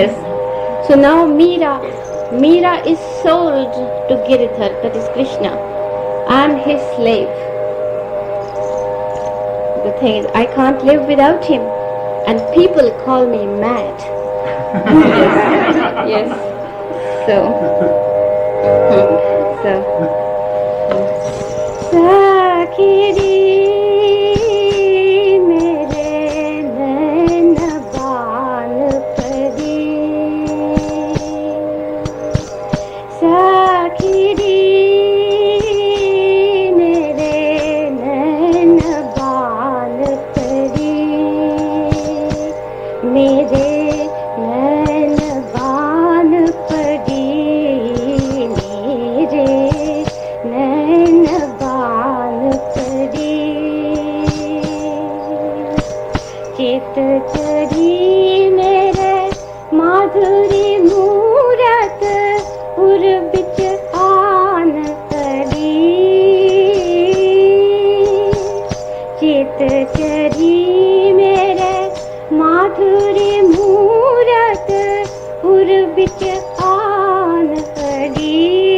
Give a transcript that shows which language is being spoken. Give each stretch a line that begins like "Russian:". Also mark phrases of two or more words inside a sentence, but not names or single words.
English: So now Meera Meera is sold to Giridhar, that is Krishna. I am his slave. The thing is, I can't live without him, and people call me mad. Yes.
Hindi: सखी री मेरे नैन बान परी, सखी री मेरे नैन बान परी, मेरे नैन बान परी, मेरे नैन बान परी, चित चरी मेरे माधुरी मूरत उर बिच आन करी, चित चरी मेरे माधुरी मूरत उर बिच आन करी,